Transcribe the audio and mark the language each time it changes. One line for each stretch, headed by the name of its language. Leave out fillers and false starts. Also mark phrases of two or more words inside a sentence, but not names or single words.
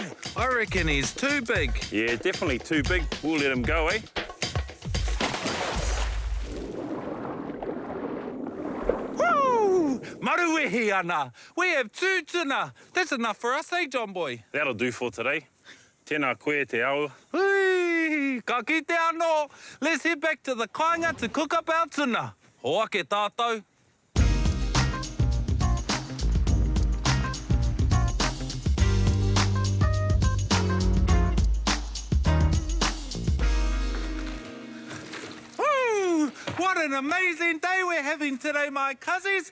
English: I reckon he's too big. Yeah, definitely too big. We'll let him go, eh? Woo!
Māori: Maruehi ana.
English: We have 2 tuna. That's enough for us, eh, John boy? That'll do for today.
Māori: Tēnā koe te ao. Hui! Ka kite anō.
English: Let's head back to the kāinga to cook up our tuna.
Māori: Hoa ke tātou.
English: What an amazing day we're having today, my cousins.